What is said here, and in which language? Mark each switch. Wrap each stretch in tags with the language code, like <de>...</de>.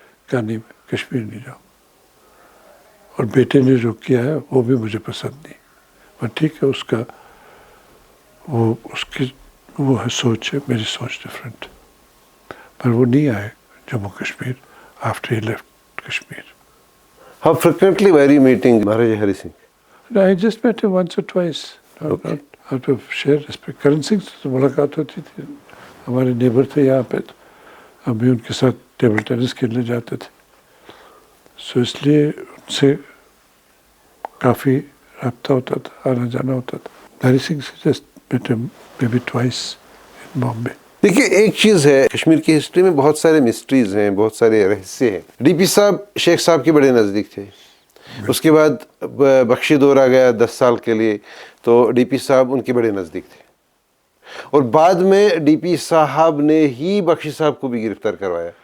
<hi>कहा नहीं, मैं कश्मीर नहीं जाऊँ. और बेटे ने जो किया है वो भी मुझे पसंद नहीं. पर ठीक है, उसका वो है सोच है, मेरी सोच डिफरेंट. पर वो नहीं आए Jammu Kashmir</hi> <en>After he left Kashmir. How frequently were you meeting Maharaja Hari Singh? I just met him once or twice. Not out of sheer respect.</en> <hi>Karan Singh से तो मुलाकात होती थी, हमारे नेबर थे यहाँ पे, तो हम भी उनके साथ टेबल टेनिस खेलने जाते थे. सो इसलिए उनसे काफ़ी रब्ता होता था, आना जाना होता था. हरी सिंह से</hi> <en>Just met him maybe twice in Bombay.</en> <hi>देखिए, एक चीज़ है, कश्मीर की हिस्ट्री में बहुत सारे मिस्ट्रीज हैं, बहुत सारे रहस्य हैं. डीपी साहब शेख साहब के बड़े नज़दीक थे. उसके बाद बख्शी दौरा गया 10 साल के लिए, तो डीपी साहब उनके बड़े नज़दीक थे. और बाद में डीपी साहब ने ही बख्शी साहब को भी गिरफ्तार करवाया.</hi>